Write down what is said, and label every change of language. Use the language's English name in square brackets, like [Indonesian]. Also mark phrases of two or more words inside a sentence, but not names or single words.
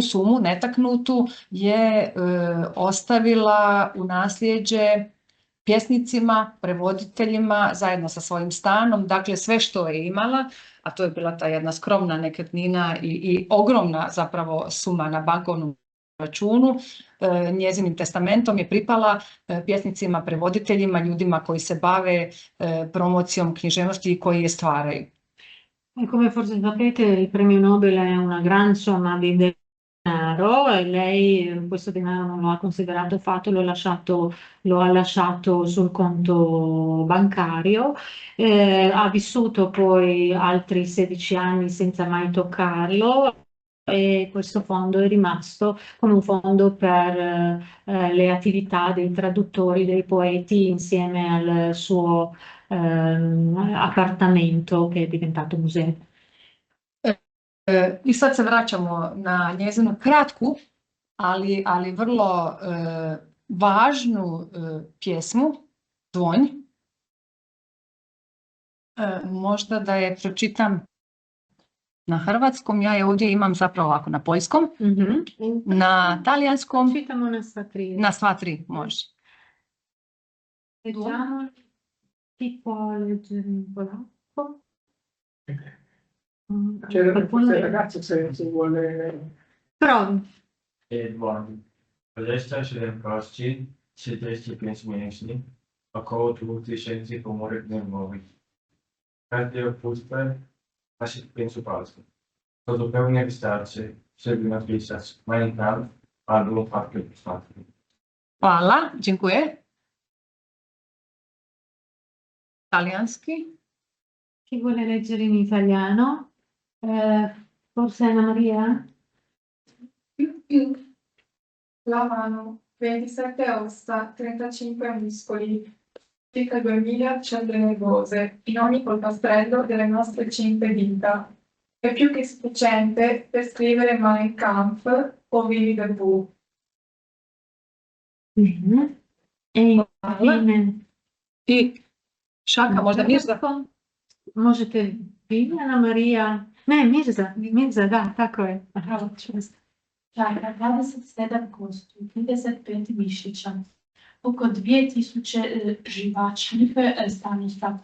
[Croatian] sumu netaknutu je ostavila u nasljeđe pjesnicima, prevoditeljima zajedno sa svojim stanom, dakle sve što je imala, a to je bila ta jedna skromna nekretnina i ogromna zapravo suma na bankovnom računu, njezinim testamentom je pripala pjesnicima, prevoditeljima, ljudima koji se bave promocijom književnosti i koji je stvaraju. [Italian] Come forse sapete, il premio Nobel è una gran somma di denaro e lei questo denaro non lo ha considerato fatto, lo ha lasciato sul conto bancario, ha vissuto poi altri 16 anni senza mai toccarlo e questo fondo è rimasto come un fondo per le attività dei traduttori, dei poeti insieme al suo appartamento che è diventato museo. [Croatian] I sad se vraćamo na njezinu kratku, ali vrlo važnu pjesmu, Dvonj. Možda da je pročitam na hrvatskom, ja je ovdje imam zapravo ovako na poljskom, na talijanskom, Čitamo na sva tri. Na sva tri može. [Italian] Leggiamo, chi può leggere in polacco? C'era Qualcuno- queste ragazze se vuole... Provi. [Polish] Dłoń. 27 kości, 35 mięśni, około 2000 komórek nerwowych. Każdy opustę naszych 5 palców. To zupełnie wystarczy, żeby napisać Mein Kampf albo Fakty Fakty. [Croatian] Hvala, dziękuję. Talijanski. [Italian] Chi vuole leggere in italiano? Forse Anna Maria? La mano, 27 ossa, 35 muscoli, circa 2000 cellule nervose in ogni polpastrello delle nostre 5 dita. È più che sufficiente per scrivere Mein Kampf o Winnie the Pooh. Bene. E infine... [Croatian] I Šaka, možda Mirza. Možete vi, Anna Maria? Ne, Mirza, da, tako je. Aha, čusto. Čaka, 27 kostu, 35 mišića, oko 2000 živačnih stanica.